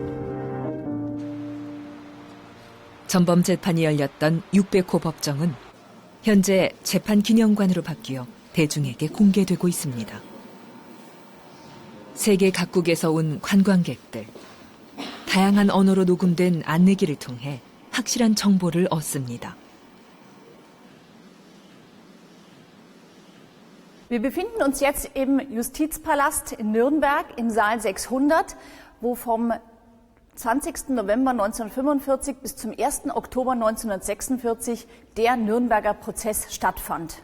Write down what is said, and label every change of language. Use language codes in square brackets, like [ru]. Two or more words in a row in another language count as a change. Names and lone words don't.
[ko] 전범 재판이 열렸던 600호 법정은 현재 재판 기념관으로 바뀌어 대중에게 공개되고 있습니다. 세계 각국에서 온 관광객들. 다양한 언어로 녹음된 안내기를 통해 확실한 정보를 얻습니다. [de] Wir befinden uns jetzt im Justizpalast in Nürnberg im Saal 600, wo vom 20. November 1945 bis zum 1. Oktober 1946 der Nürnberger Prozess stattfand.